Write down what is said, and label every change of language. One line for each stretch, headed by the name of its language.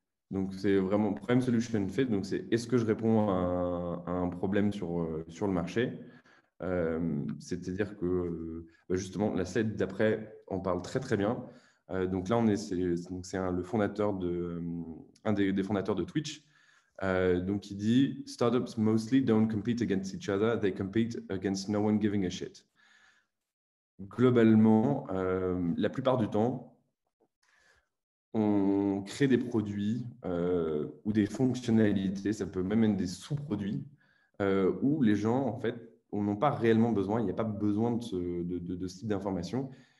French: Donc, c'est vraiment Problem Solution Fit. Donc, c'est est-ce que je réponds à un problème sur le marché? C'est-à-dire que justement, la slide d'après en parle très, très bien. Donc là, c'est le fondateur un des fondateurs de Twitch. Donc, il dit
English: Startups mostly don't compete against each other, they compete against no one giving a shit.
French: Globalement, la plupart du temps, on crée des produits ou des fonctionnalités, ça peut même être des sous-produits, où les gens, en fait, n'ont pas réellement besoin, il n'y a pas besoin de ce type d'information.